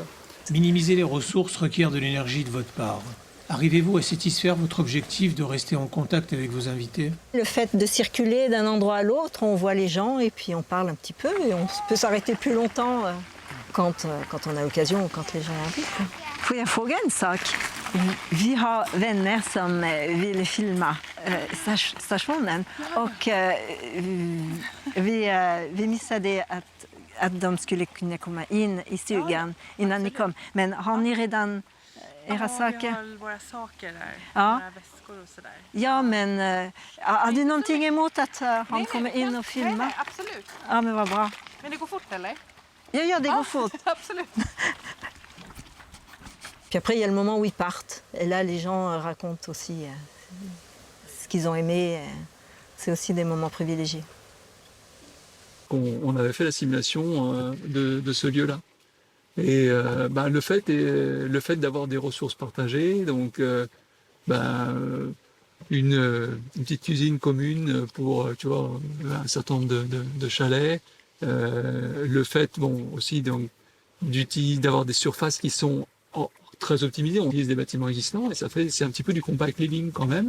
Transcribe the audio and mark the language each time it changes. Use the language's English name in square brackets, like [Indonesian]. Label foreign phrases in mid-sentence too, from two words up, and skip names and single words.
[French] Minimiser les ressources requiert de l'énergie de votre part. Arrivez-vous à satisfaire votre objectif de rester en contact avec vos invités? Le fait de circuler d'un endroit à l'autre, on voit les gens et puis on parle un petit peu et on peut s'arrêter plus longtemps quand on a l'occasion ou quand les gens ont envie. [Swedish] Får jag fråga en sak? Vi har vänner som vill filma stationen och vi missade att de skulle kunna komma in I stugan innan ni kom. Men har ni redan era saker? Vi har våra saker där, Ja. våra väskor och sådär. Ja, men har du någonting emot att han kommer in och filmar? Nej, absolut. Ja, men vad bra. Men det går fort eller? Ja, det går fort. Absolut. [French] Puis après, il y a le moment où ils partent. Et là, les gens racontent aussi ce qu'ils ont aimé. C'est aussi des moments privilégiés. On avait fait la simulation de ce lieu-là. Et le fait d'avoir des ressources partagées, donc une petite cuisine commune pour tu vois, un certain nombre de chalets, le fait aussi donc, d'avoir des surfaces qui sont très optimisées, on utilise des bâtiments existants et c'est un petit peu du [English] compact living [French] quand même.